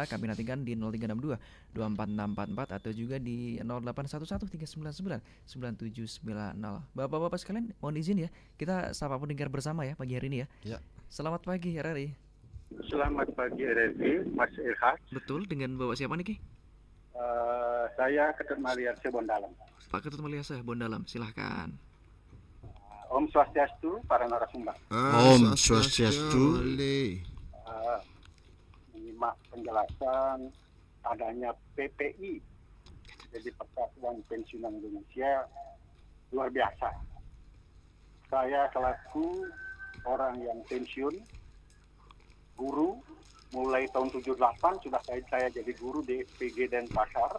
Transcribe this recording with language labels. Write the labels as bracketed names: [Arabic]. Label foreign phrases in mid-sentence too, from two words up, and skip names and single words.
[Indonesian] Kami nantikan di 0362 24644 atau juga di 0811 399 9790. Bapak-bapak sekalian, mohon izin ya, kita sapa pendengar bersama ya pagi hari ini ya. Selamat pagi RRI. Selamat pagi RRI, Mas Irhas. Betul, dengan Bapak siapa nih Ki? Saya Ketut Maliarse Bondalam. Pak Ketut Maliarse Bondalam, silahkan. Om Swastiastu, para narasumber. Om Swastiastu. Menyimak penjelasan adanya PPI, jadi Persatuan Pensiunan Indonesia, luar biasa. Saya selaku orang yang pensiun, guru, mulai tahun 78 sudah saya jadi guru di FPG Denpasar.